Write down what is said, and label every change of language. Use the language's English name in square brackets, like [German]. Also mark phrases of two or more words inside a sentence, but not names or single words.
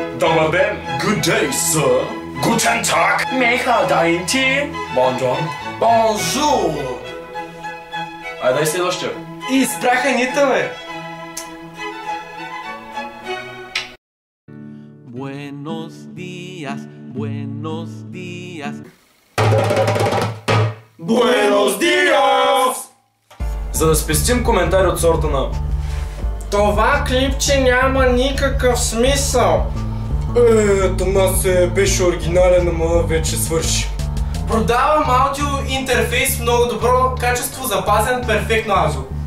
[Bulgarian] Добър ден! [English] Good day, sir! [German] Guten Tag! Меха дайнти! [French] Bonjour! Bonjour! [Bulgarian] Айде дай следващия. И спряха нита, бе! [Spanish] Buenos días, buenos días. Buenos días! [Bulgarian] За да спестим коментари от сорта на Това клипче няма никакъв смисъл. Танас беше оригинален, ама вече свърши. Продавам аудио интерфейс в много добро качество, запазен перфектно аудио.